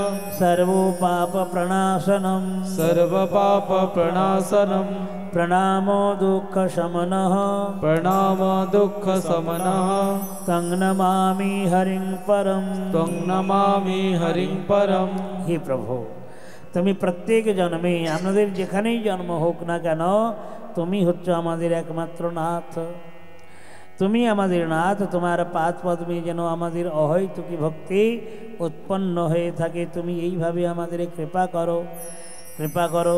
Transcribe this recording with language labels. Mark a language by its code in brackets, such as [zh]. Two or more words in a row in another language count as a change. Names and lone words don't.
[sa] सर्वपापप्रणाशनं सर्वपापप्रणाशनं प्रणामो दुःखशमनः प्रणाम दुःखशमनः तं नमामि हरिं परं त्वं नमामि हरिं परं। [bn] হে প্রভু, তুমি প্রত্যেক জন্মে আমাদের যেখানেই জন্ম হোক না কেন তুমি হচ্ছ আমাদের একমাত্র নাথ। তুমি আমাদের নাথ, তোমার পাদ পদ্মে যেন আমাদের অহৈতুকী ভক্তি উৎপন্ন হয়ে থাকে। তুমি এইভাবে আমাদের কৃপা করো, কৃপা করো।